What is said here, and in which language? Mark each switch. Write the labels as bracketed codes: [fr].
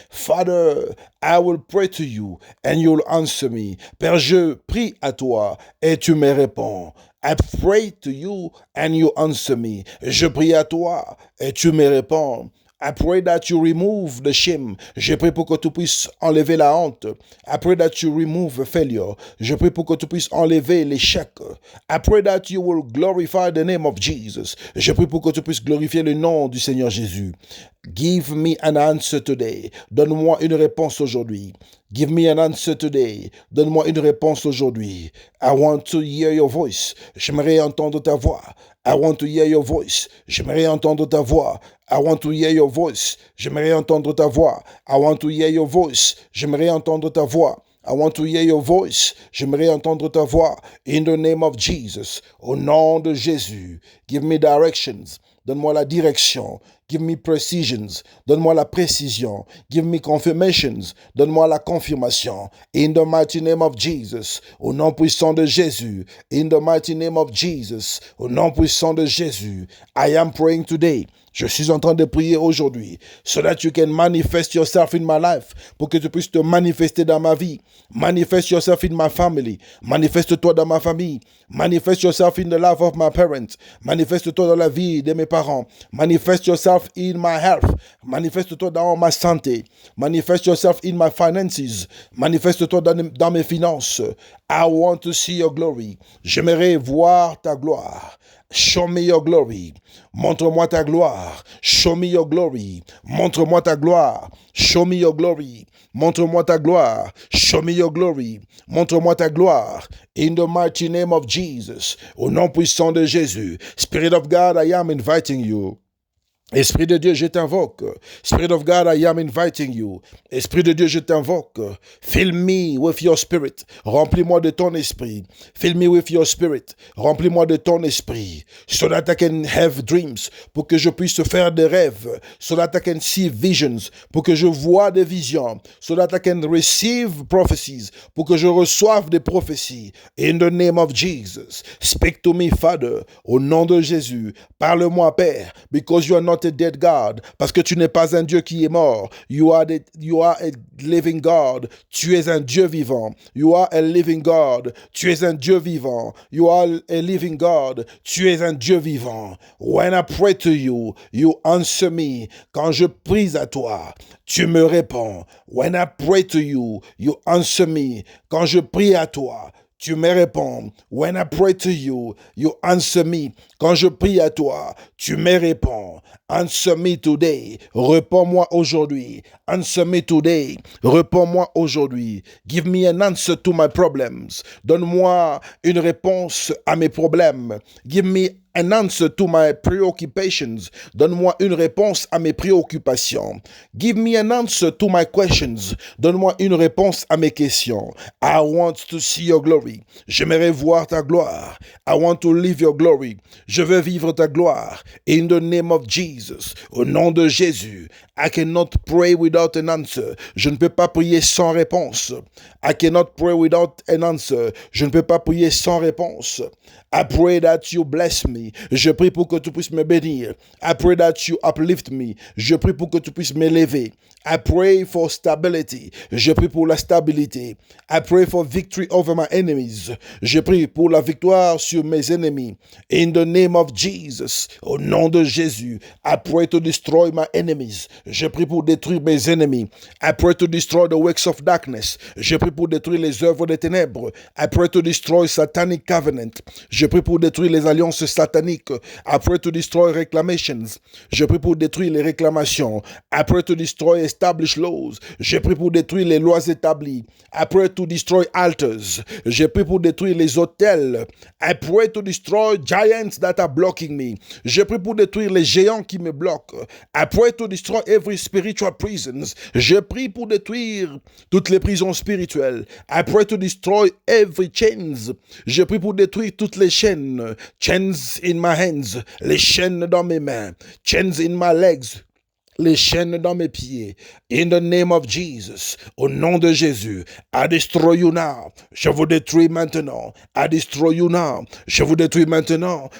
[en] Father, I will pray to you and you'll answer me. [fr] Père, je prie à toi et tu me réponds. [en] I pray to you and you answer me. [fr] Je prie à toi et tu me réponds. [en] I pray that you remove the shame. [fr] Je prie pour que tu puisses enlever la honte. [en] I pray that you remove the failure. [fr] Je prie pour que tu puisses enlever l'échec. [en] I pray that you will glorify the name of Jesus. [fr] Je prie pour que tu puisses glorifier le nom du Seigneur Jésus. [en] Give me an answer today. [fr] Donne-moi une réponse aujourd'hui. [en] Give me an answer today. [fr] Donne-moi une réponse aujourd'hui. [en] I want to hear your voice. [fr] J'aimerais entendre ta voix. [en] I want to hear your voice. [fr] J'aimerais entendre ta voix. [en] I want to hear your voice. [fr] J'aimerais entendre ta voix. [en] I want to hear your voice. [fr] J'aimerais entendre ta voix. [en] I want to hear your voice. [fr] J'aimerais entendre ta voix. [en] In the name of Jesus. [fr] Au nom de Jésus. [en] Give me directions. [fr] Donne-moi la direction. [en] Give me precisions. [fr] Donne-moi la précision. [en] Give me confirmations. [fr] Donne-moi la confirmation. [en] In the mighty name of Jesus. [fr] Au nom puissant de Jésus. [en] In the mighty name of Jesus. [fr] Au nom puissant de Jésus. [en] I am praying today. [fr] Je suis en train de prier aujourd'hui, [en] so that you can manifest yourself in my life, [fr] pour que tu puisses te manifester dans ma vie. [en] Manifest yourself in my family. [fr] Manifeste-toi dans ma famille. [en] Manifest yourself in the life of my parents. [fr] Manifeste-toi dans la vie de mes parents. [en] Manifest yourself in my health. [fr] Manifeste-toi dans ma santé. [en] Manifest yourself in my finances. [fr] Manifeste-toi dans mes finances. [en] I want to see your glory. [fr] J'aimerais voir ta gloire. [en] Show me your glory. [fr] Montre-moi ta gloire. [en] Show me your glory. [fr] Montre-moi ta gloire. [en] Show me your glory. [fr] Montre-moi ta gloire. [en] Show me your glory. [fr] Montre-moi ta gloire. [en] In the mighty name of Jesus. [fr] Au nom puissant de Jésus. [en] Spirit of God, I am inviting you. [fr] Esprit de Dieu, je t'invoque. [en] Spirit of God, I am inviting you. [fr] Esprit de Dieu, je t'invoque. [en] Fill me with your spirit. [fr] Remplis-moi de ton esprit. [en] Fill me with your spirit. [fr] Remplis-moi de ton esprit. [en] So that I can have dreams. [fr] Pour que je puisse faire des rêves. [en] So that I can see visions. [fr] Pour que je vois des visions. [en] So that I can receive prophecies. [fr] Pour que je reçoive des prophéties. [en] In the name of Jesus. Speak to me, Father. [fr] Au nom de Jésus. Parle-moi, Père. [en] Because you are not a dead God, [fr] parce que tu n'es pas un Dieu qui est mort. [en] You are a living God. [fr] Tu es un Dieu vivant. [en] You are a living God. [fr] Tu es un Dieu vivant. [en] You are a living God. [fr] Tu es un Dieu vivant. [en] When I pray to you, you answer me. [fr] Quand je prie à toi, tu me réponds. [en] When I pray to you, you answer me. [fr] Quand je prie à toi, tu me réponds. [en] When I pray to you, you answer me. [fr] Quand je prie à toi, tu me réponds. [en] Answer me today. [fr] Réponds-moi aujourd'hui. [en] Answer me today. [fr] Réponds-moi aujourd'hui. [en] Give me an answer to my problems. [fr] Donne-moi une réponse à mes problèmes. [en] Give me an answer to my preoccupations. [fr] Donne-moi une réponse à mes préoccupations. [en] Give me an answer to my questions. [fr] Donne-moi une réponse à mes questions. [en] I want to see your glory. [fr] J'aimerais voir ta gloire. [en] I want to live your glory. [fr] Je veux vivre ta gloire. [en] In the name of Jesus. [fr] Au nom de Jésus. [en] I cannot pray without an answer. [fr] Je ne peux pas prier sans réponse. [en] I cannot pray without an answer. [fr] Je ne peux pas prier sans réponse. [en] I pray that you bless me. [fr] Je prie pour que tu puisses me bénir. [en] I pray that you uplift me. [fr] Je prie pour que tu puisses m'élever. [en] I pray for stability. [fr] Je prie pour la stabilité. [en] I pray for victory over my enemies. [fr] Je prie pour la victoire sur mes ennemis. [en] In the name of Jesus. [fr] Au nom de Jésus. [en] I pray to destroy my enemies. [fr] Je prie pour détruire mes ennemis. [en] I pray to destroy the works of darkness. [fr] Je prie pour détruire les œuvres des ténèbres. [en] I pray to destroy satanic covenant. [fr] Je prie pour détruire les alliances sataniques. [en] I pray to destroy reclamations. [fr] Je prie pour détruire les réclamations. [en] I pray to destroy established laws. [fr] Je prie pour détruire les lois établies. [en] I pray to destroy altars. [fr] Je prie pour détruire les autels. [en] I pray to destroy giants that are blocking me. [fr] Je prie pour détruire les géants qui me bloquent. [en] I pray to destroy every spiritual prisons. [fr] Je prie pour détruire toutes les prisons spirituelles. [en] I pray to destroy every chains. [fr] Je prie pour détruire toutes les chaînes. [en] Chains in my hands. [fr] Les chaînes dans mes mains. [en] Chains in my legs. [fr] Les chaînes dans mes pieds. [en] In the name of Jesus. [fr] Au nom de Jésus. [en] I destroy you now. [fr] Je vous détruis maintenant. [en] I destroy you now. [fr] Je vous détruis maintenant.